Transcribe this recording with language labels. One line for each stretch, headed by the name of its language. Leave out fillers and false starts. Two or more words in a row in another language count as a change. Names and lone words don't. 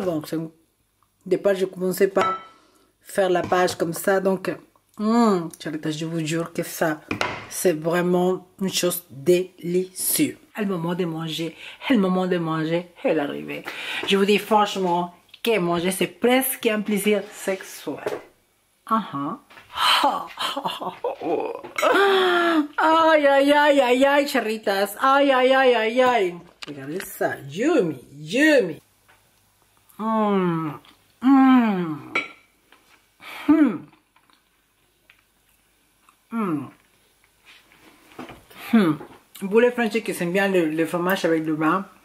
French: Bon, au départ, je ne commençais pas à faire la page comme ça. Donc, je vous jure que ça, c'est vraiment une chose délicieuse. Le moment de manger est arrivé. Je vous dis franchement que manger, c'est presque un plaisir sexuel. Ay, ay, ay, ay, ay, charritas. Ay, ay, ay, ay, ay. Regardez ça.
English: Yummy, yummy.
French: Vous les Français qui aiment bien le fromage avec le vin.